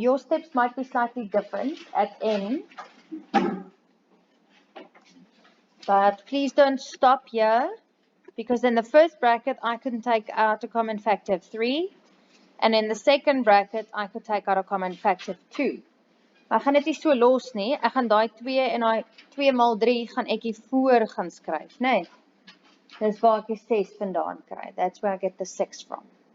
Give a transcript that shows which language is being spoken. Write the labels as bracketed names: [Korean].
[English] Your steps might be slightly different at N. But please don't stop here, because in the first bracket I can take out a common factor of 3, and in the second bracket I could take out a common factor of 2. [Afrikaans] Maar ek gaan dit nie so los nie. Ek gaan daai 2 en daai 2 maal 3 gaan ek hier voor gaan skryf, né? Nee. Dis waar ek die 6 vandaan kry. [English] That's where I get the 6 from.